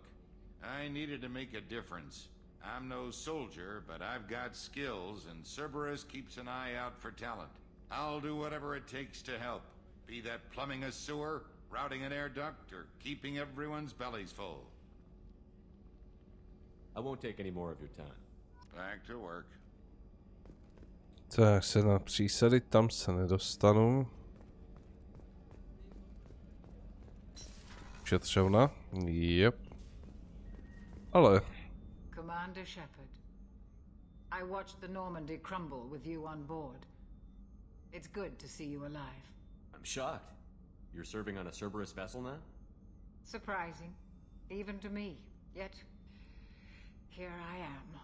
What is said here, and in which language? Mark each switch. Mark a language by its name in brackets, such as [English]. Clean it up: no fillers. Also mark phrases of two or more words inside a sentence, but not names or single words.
[English] I needed to make a difference. I'm no soldier, but I've got skills, and Cerberus keeps an eye out for talent. I'll do whatever it takes to help, be that plumbing a sewer, routing an air duct, or keeping everyone's bellies full. I won't take any more of your time. Back to work. [Czech] Tak se na přísady, tam se nedostanu. Šetřovna, yep. Ale. [English] Commander Shepard, I watched the Normandie crumble with you on board. It's good to see you alive. I'm shocked. You're serving on a Cerberus vessel now? Surprising, even to me. Yet, here I am.